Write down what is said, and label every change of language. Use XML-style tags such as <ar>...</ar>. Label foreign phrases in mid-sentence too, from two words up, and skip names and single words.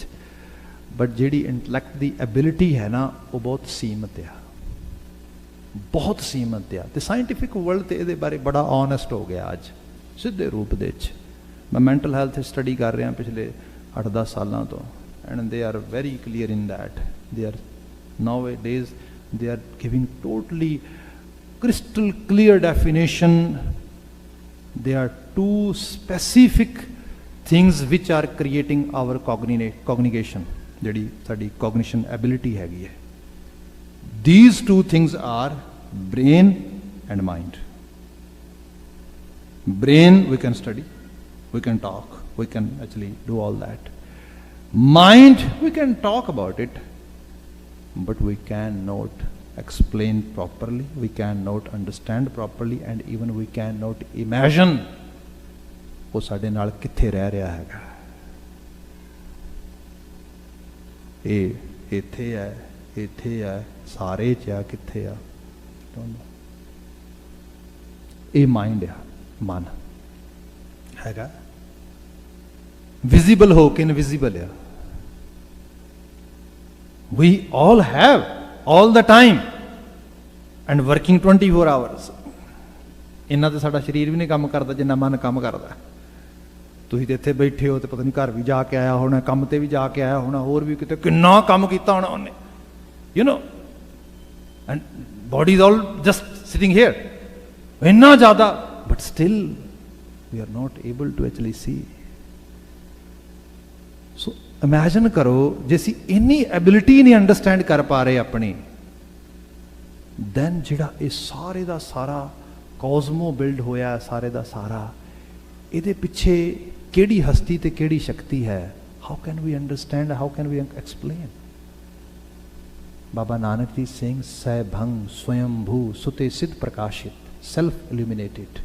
<pa>ਬਟ ਜਿਹੜੀ ਇੰਟੈਲੈਕਟ ਦੀ ਐਬਿਲਿਟੀ ਹੈ ਨਾ, ਉਹ ਬਹੁਤ ਸੀਮਤ ਆ, ਬਹੁਤ ਸੀਮਤ ਆ। ਤੇ</pa> <en>scientific world</en> <pa>ਤੇ ਇਹਦੇ ਬਾਰੇ ਬੜਾ ਓਨੈਸਟ ਹੋ ਗਿਆ ਅੱਜ ਸਿੱਧੇ ਰੂਪ ਦੇ ਵਿੱਚ। ਮੈਂ</pa> <en>mental health study</en> <pa>ਕਰ ਰਿਹਾ ਪਿਛਲੇ 8-10 ਸਾਲਾਂ ਤੋਂ,</pa> <en>and they are very clear in that. they are nowadays they are giving totally crystal clear definition. They are two specific things which are creating our cognition,</en> <pa>ਜਿਹੜੀ ਸਾਡੀ</pa> <en>cognition ability</en> <pa>ਹੈਗੀ ਹੈ।</pa> <en>These two things are brain and mind. Brain we can study, we can talk, we can actually do all that. Mind we can talk about it, but we cannot explain properly, we cannot understand properly, and even we cannot imagine</en> <pa>ਉਹ ਸਾਡੇ ਨਾਲ ਕਿੱਥੇ ਰਹਿ ਰਿਹਾ ਹੈਗਾ। ਇਹ ਇੱਥੇ ਹੈ, ਇੱਥੇ ਹੈ, ਸਾਰੇ 'ਚ ਆ, ਕਿੱਥੇ ਆ, ਇਹ ਮਾਈਂਡ ਆ, ਮਨ ਹੈਗਾ, ਵਿਜ਼ੀਬਲ ਹੋ ਕੇ ਇਨਵਿਜ਼ੀਬਲ ਆ।</pa> <en>We all have all the time and working 24 hours.</en> <pa>ਇੰਨਾ ਤੇ ਸਾਡਾ ਸਰੀਰ ਵੀ ਨਹੀਂ ਕੰਮ ਕਰਦਾ ਜਿੰਨਾ ਮਨ ਕੰਮ ਕਰਦਾ। ਤੁਸੀਂ ਤੇ ਇੱਥੇ ਬੈਠੇ ਹੋ ਤੇ ਪਤਾ ਨਹੀਂ ਘਰ ਵੀ ਜਾ ਕੇ ਆਇਆ ਹੋਣਾ, ਕੰਮ ਤੇ ਵੀ ਜਾ ਕੇ ਆਇਆ ਹੋਣਾ, ਹੋਰ ਵੀ ਕਿਤੇ ਕਿੰਨਾ ਕੰਮ ਕੀਤਾ ਹੋਣਾ ਉਹਨੇ,</pa> <en>you know, and body is all just sitting here,</en> <pa>ਇੰਨਾ ਜ਼ਿਆਦਾ,</pa> <en>but still we are not able to actually see. So imagine</en> <pa>ਕਰੋ ਜੇ ਅਸੀਂ ਇੰਨੀ ਐਬਿਲਿਟੀ ਨਹੀਂ ਅੰਡਰਸਟੈਂਡ ਕਰ ਪਾ ਰਹੇ ਆਪਣੀ, ਦੈਨ ਜਿਹੜਾ ਇਹ ਸਾਰੇ ਦਾ ਸਾਰਾ</pa> <en>cosmo build</en> <pa>ਹੋਇਆ, ਸਾਰੇ ਦਾ ਸਾਰਾ, ਇਹਦੇ ਪਿੱਛੇ ਕਿਹੜੀ ਹਸਤੀ ਤੇ ਕਿਹੜੀ ਸ਼ਕਤੀ ਹੈ?</pa> <en>how can we understand, how can we explain?</en> <pa>ਬਾਬਾ ਨਾਨਕ ਜੀ ਸਿੰਘ ਸਹਿ ਭੰਗ ਸਵਯੰਭੂ ਸੁਤੇ ਸਿੱਧ ਪ੍ਰਕਾਸ਼ਿਤ,</pa> <en>self illuminated.</en>